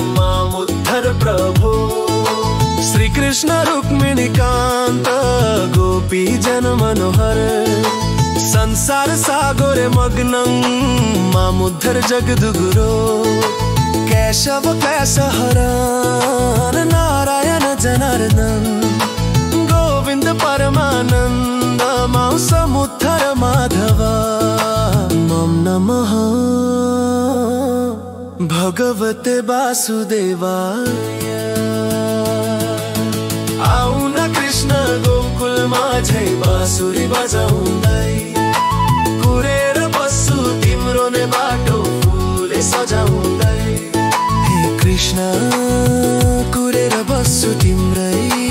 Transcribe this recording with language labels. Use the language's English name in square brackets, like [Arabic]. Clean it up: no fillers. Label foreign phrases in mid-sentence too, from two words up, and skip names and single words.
[Sanskrit] मामुद्धर प्रभो श्री कृष्ण रुक्मिणी कान्त गोपी जन मनोहर संसार सागरे मग्नं मामुद्धर जगदुगुरो केशव क्लेशहरण नारायण जनार्दन गोविन्द परमानन्द मां समुद्धर माधव मम नमः भगवते वासुदेवाय [Nepali] आउन कृष्ण गोकुलमा झै बाँसुरी बजाउँदै कुरेर बस्छु तिम्रो नै बाटो फुले सजाउँदै हे कृष्ण कुरेर बस्छु तिम्रै